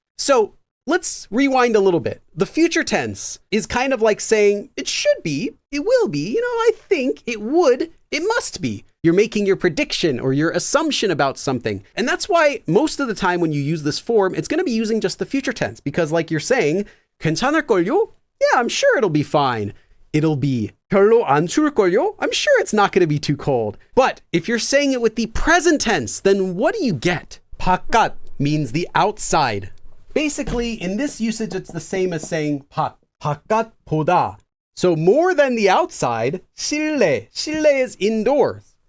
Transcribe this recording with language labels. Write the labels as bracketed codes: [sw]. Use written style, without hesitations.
[en] So let's rewind a little bit. The future tense is kind of like saying it should be, it will be, I think, it would, it must be. You're making your prediction or your assumption about something. And that's why most of the time when you use this form, it's going to be using just the future tense because like you're saying, [ko] 괜찮을걸요? [en] Yeah, I'm sure it'll be fine. It'll be [ko] 별로 안 추울걸요? [en] I'm sure it's not going to be too cold. But if you're saying it with the present tense, then what do you get? 바깥 means the outside. Basically, in this usage, it's the same as saying [ko] 바깥보다. [en] So more than the outside, 실내. 실내 is indoors.